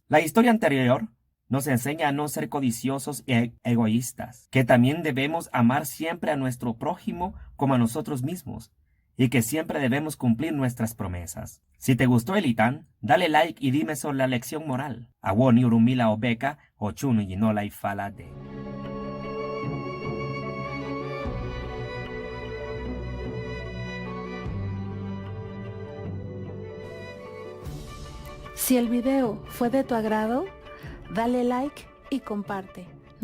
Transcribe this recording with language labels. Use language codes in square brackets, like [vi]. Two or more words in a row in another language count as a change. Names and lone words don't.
[es] La historia anterior nos enseña a no ser codiciosos e egoístas, que también debemos amar siempre a nuestro prójimo como a nosotros mismos, y que siempre debemos cumplir nuestras promesas. Si te gustó el Itán, dale like y dime sobre la lección moral. [yo] Awoni urumila obeka o chunu yinola y falade. [es] Si el video fue de tu agrado, dale like y comparte.